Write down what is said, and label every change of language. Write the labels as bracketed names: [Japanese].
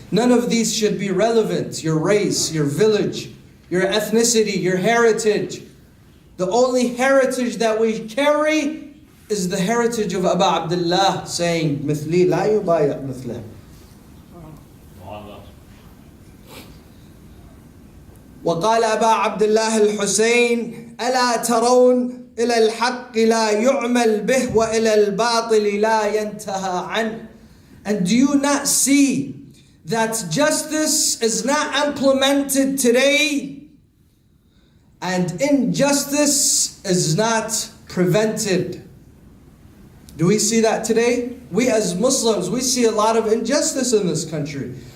[English] None of these should be relevant. Your race, your village, your ethnicity, your heritage. The only heritage that we carry is the heritage of Abu Abdullah saying, [Arabic] مثلي لا يبايع مثله. وقال أبا عبد الله الحسين ألا ترون إلى الحق لا يعمل به وإلى الباطل لا ينتهى عنه. [English] And do you not see that justice is not implemented today and injustice is not prevented? Do we see that today? We as Muslims, we see a lot of injustice in this country.